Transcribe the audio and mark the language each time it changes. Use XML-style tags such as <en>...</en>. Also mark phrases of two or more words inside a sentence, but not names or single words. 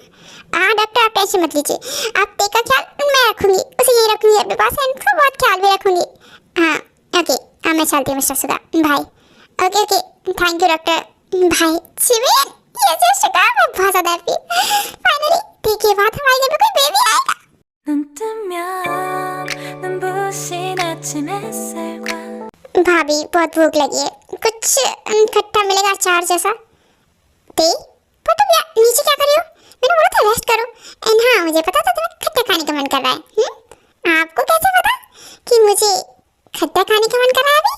<hi>हाँ डॉक्टर आप टेंशन मत लीजिए, आप ते का ख्याल मैं रखूंगी, उसे यही रखूंगी अपने पास एंड उसका बहुत ख्याल भी रखूंगी। हाँ ओके, हाँ मैं चलती हूँ मिस्टर सुगा, बाय।</hi> <en>OK OK thank you doctor, bye.</en> <hi>जिमिन यस सुगा, मैं बहुत ज़्यादा हैप्पी, फाइनली ते के बाद हमारे घर में कोई बेबी आएगा।</hi> <ko>눈 뜨면 눈부신 아침 햇살과</ko> <hi>भाभी बहुत भूख लगी है, कुछ खट्टा मिलेगा अचार जैसा? ते पर तुम यार नीचे क्या कर रही हो? मैंने बोला था रेस्ट करो एंड हाँ मुझे पता था तुम्हें खट्टा खाने का मन कर रहा है। आपको कैसे पता कि मुझे खट्टा खाने का मन कर रहा है अभी?</hi>